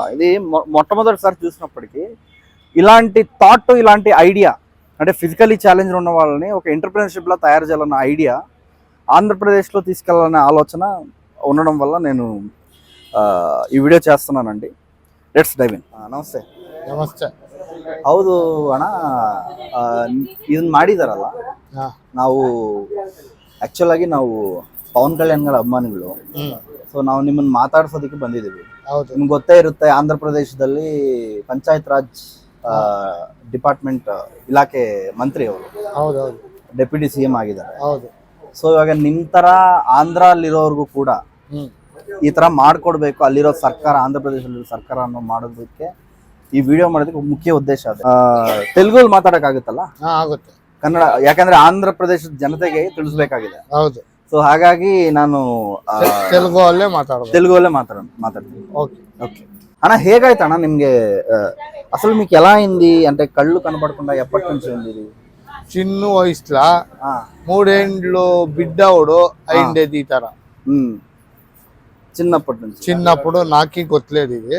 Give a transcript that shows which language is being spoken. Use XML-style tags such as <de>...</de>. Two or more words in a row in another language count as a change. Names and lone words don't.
<te>ఇది మొట్టమొదటిసారి చూసినప్పటికీ ఇలాంటి థాట్, ఇలాంటి ఐడియా, అంటే</te> <en>physically challenge</en> <te>ఉన్న వాళ్ళని ఒక ఎంటర్ప్రెన్యూర్షిప్లా తయారు చేయాలన్న ఐడియా ఆంధ్రప్రదేశ్లో తీసుకెళ్లాలనే ఆలోచన ఉండడం వల్ల నేను ఈ వీడియೋ చేస్తున్నానండి.</te> <en>let's dive in.</en> <kn>ನಮಸ್ತೆ. ನಮಸ್ತೆ. ಹೌದು ಅಣ್ಣ, ಇದನ್ನ ಮಾಡಿದಾರಲ್ಲ, ನಾವು ಆಕ್ಚುಲ್ ಆಗಿ ನಾವು ಪವನ್ ಕಲ್ಯಾಣ್ ಗಳ ಅಭಿಮಾನಿಗಳು. ಸೊ ನಾವು ನಿಮ್ಮನ್ನ ಮಾತಾಡ್ಸೋದಕ್ಕೆ ಬಂದಿದ್ದೀವಿ. ನಿಮ್ಗೆ ಗೊತ್ತೇ ಇರುತ್ತೆ, ಆಂಧ್ರ ಪ್ರದೇಶದಲ್ಲಿ ಪಂಚಾಯತ್ ರಾಜ್ ಡಿಪಾರ್ಟ್ಮೆಂಟ್ ಇಲಾಖೆ ಮಂತ್ರಿ ಅವರು</kn> <en>deputy CM</en> <kn>ಆಗಿದ್ದಾರೆ. ಸೊ ಇವಾಗ ನಿಮ್ ತರ ಆಂಧ್ರಲ್ಲಿರೋರ್ಗೂ ಕೂಡ ಈ ತರ ಮಾಡ್ಕೊಡ್ಬೇಕು, ಅಲ್ಲಿರೋ ಸರ್ಕಾರ, ಆಂಧ್ರ ಪ್ರದೇಶದಲ್ಲಿ ಸರ್ಕಾರ ಅನ್ನೋ ಮಾಡೋದಕ್ಕೆ ಈ ವಿಡಿಯೋ ಮಾಡೋದಕ್ಕೆ ಮುಖ್ಯ ಉದ್ದೇಶ ಅದು. ತೆಲುಗಲ್ಲಿ ಮಾತಾಡಕ್ಕಾಗುತ್ತಲ್ಲ? ಆಗುತ್ತೆ. ಕನ್ನಡ ಯಾಕಂದ್ರೆ ಆಂಧ್ರ ಪ್ರದೇಶದ ಜನತೆಗೆ ತಿಳಿಸ್ಬೇಕಾಗಿದೆ. ಹೌದು. సో ಹಾಗಾಗಿ ನಾನು</kn> <te>తెలుగులో మాట్లాడుతాను. ఓకే అన్న, హేగైతే అన్న నిమ్ಗೆ అసలు మీకు ఎలా అయింది? అంటే కళ్ళు కనపడకుండా ఎప్పటి నుంచి ఉంది ఇది? చిన్న వయసులో 3 ఏళ్ళు బిడ్డవుడు అయిండేది. ఈ తర చిన్నప్పుడు నాకే గొత్తలేదు ఇది.</te>